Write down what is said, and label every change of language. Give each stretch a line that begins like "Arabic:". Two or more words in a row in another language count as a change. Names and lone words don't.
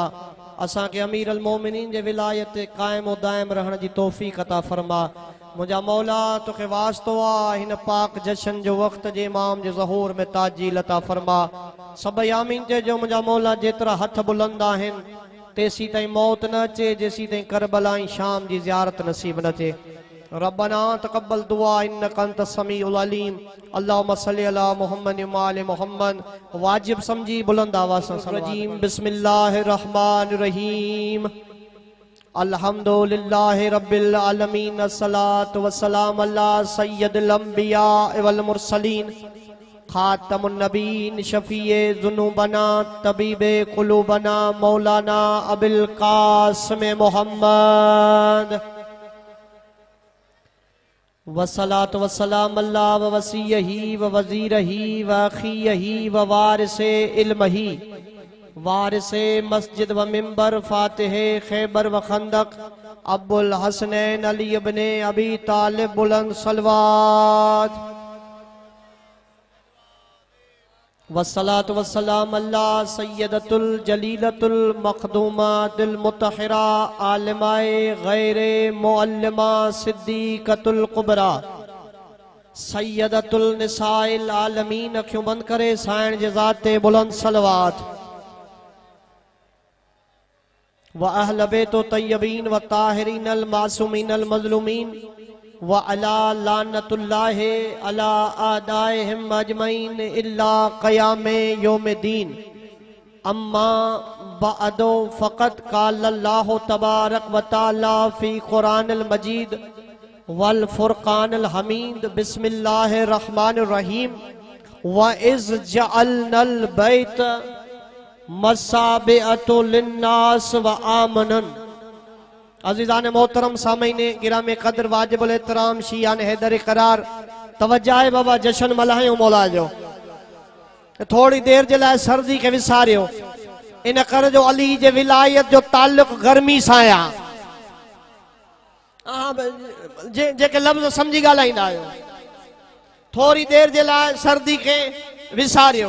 Sindhi: असांखे
Arabic: أمير المؤمنين
Sindhi: जे विलायत क़ाइम व दाइम रहण जी तौफ़ीक़ अता फरमा। मुंहिंजा मौला तोखे वास्तो आहे हिन पाक जशन जो वक़्त जे इमाम जे ज़हूर में ताजील अता फरमा। सभई आमीन चइजो। मुंहिंजा मौला जेतिरा हथ बुलंद आहिनि तेसी ताईं मौत न अचे, जेसी ताईं करबला ऐं शाम जी ज़ियारत नसीब न थिए।
Arabic: ربنا تقبل دعاء إنك أنت السميع العليم. اللهم صل على محمد و آل محمد.
Sindhi: वाजिब समझी बुलंद आवाज़ सां
Arabic: الرجيم بسم الله الرحمن الرحيم. الحمد لله رب العالمين. الصلاة والسلام على سيد الأنبياء و المرسلين خاتم النبيين شفيع ذنوبنا طبيب قلوبنا مولانا أبو القاسم محمد. والصلاة والسلام على وصيه و وزيره و أخيه و وارث علمه وارث مسجد و منبر فاتح خيبر و خندق أبو الحسنين علي ابن أبي طالب
Sindhi: बुलंद सलवात।
Arabic: والصلاة والسلام على سيدة الجليلة المخدومة المطهرة عالمة غير معلمة الصديقة الكبرى سيدة نساء العالمين.
Sindhi: अखियूं बंद करे साइण जे ज़ाते बुलंद सलवात।
Arabic: و أهل بيته الطيبين و الطاهرين المعصومين المظلومين و على لعنة الله على أعدائهم أجمعين إلى قيام يوم الدين. أما بعد فقد قال الله تبارك و تعالى في القرآن المجيد و الفرقان الحميد. بسم الله الرحمن الرحيم. و إذ جعلنا البيت مثابة للناس و أمنا.
Sindhi: अज़ीज़ान मोहतरम सामईने गिरामे कदर वाजिबुल एहतराम शियान हैदर करार तवज्जा है बाबा जश्न मल्हायो मौला जो थोड़ी देर जे लाइ सर्दी के विसारियो इन कर जो अली जे विलायत जो ताल्लुक गर्मी सां आ। जेके लफ्ज़ समझी ॻाल्हाईंदा आहियो थोड़ी देर जे लाइ सर्दी के विसारियो।